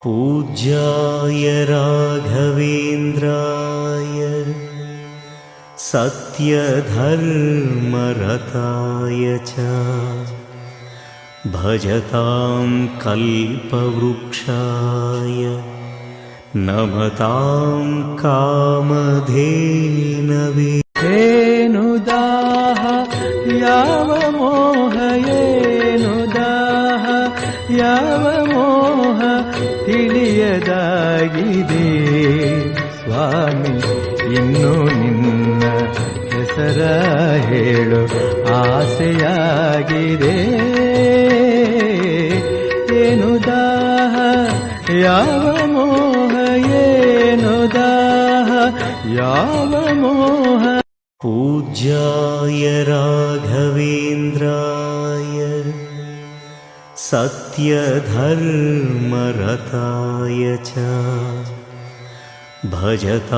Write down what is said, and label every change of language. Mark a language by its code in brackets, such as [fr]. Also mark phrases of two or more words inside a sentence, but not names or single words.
[sa] पूज्याय राघवेन्द्राय सत्यधर्मरताय च भजतां कल्पवृक्षाय नमतां कामधेनवे। [kn] ಏನುದಾಹ ಯಾವ ಮೋಹ ಏನುದಾಹ ಯಾವ ಮೋಹ ತಿಳಿಯದಾಗಿದೆ ಸ್ವಾಮಿ ಇನ್ನು ನಿನ್ನ ಹೆಸರ ಹೇಳು ಆಸೆಯಾಗಿದೆ. ಏನುದಾಹ ಯಾವ ಮೋಹ ಏನುದಾಹ ಯಾವ ಮೋಹ. [sa] पूज्याय राघवेन्द्राय सत्यधर्मरताय च भजतां